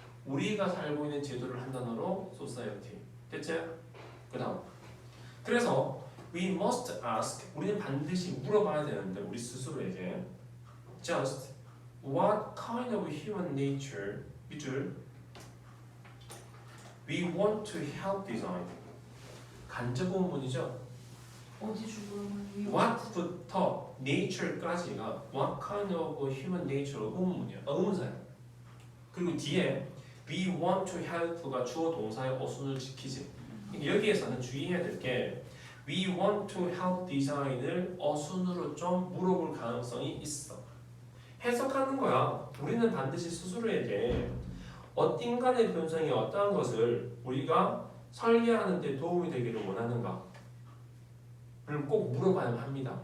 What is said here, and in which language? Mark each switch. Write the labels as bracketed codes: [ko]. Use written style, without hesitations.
[ko] 우리가 살고 있는 제도를 한 단어로 society. 됐지? 그다음. 그래서 [en] we must ask. [ko] 우리는 반드시 물어봐야 되는데 우리 스스로에게 [en] just what kind of human nature [ko] 밑줄 [en] we want to help design. [ko] 간접 본문이죠. 어디 주문을 what부터 nature까지가 [en] what kind of human nature [ko] 로 의문문이야. 의문사야. 그리고 뒤에 [en] we want to help [ko] 가 주어 동사의 어순을 지키지. 여기에서는 주의해야 될 게 [en] we want to help design [ko] 을 어순으로 좀 물어볼 가능성이 있어. 해석하는 거야. 우리는 반드시 스스로에게 인간의 본성이 어떠한 것을 우리가 설계하는 데 도움이 되기를 원하는가 를 꼭 물어봐야 합니다.